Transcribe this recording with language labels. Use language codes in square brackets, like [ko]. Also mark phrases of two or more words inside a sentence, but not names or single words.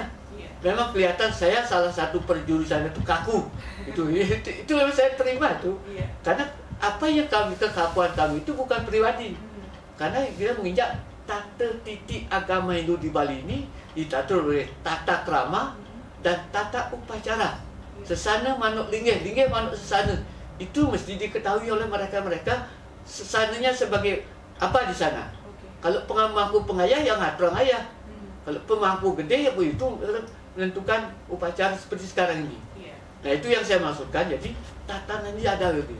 [id] Memang kelihatan saya salah satu perjurusan itu kaku. Itu memang saya terima tuh. Karena apa yang kekakuan kami itu bukan pribadi. Karena kita menginjak tata titik agama Hindu di Bali ini diatur oleh tata krama dan tata upacara. [ban] Sesana manuk linggih manuk sesana. [id] Itu mesti diketahui oleh mereka-mereka sesananya sebagai apa di sana. Kalau pemangku pengayah yang ngatur ayah. Kalau pemangku gede ya itu menentukan upacara seperti sekarang ini. Nah, itu yang saya maksudkan. Jadi tatanannya ada gitu.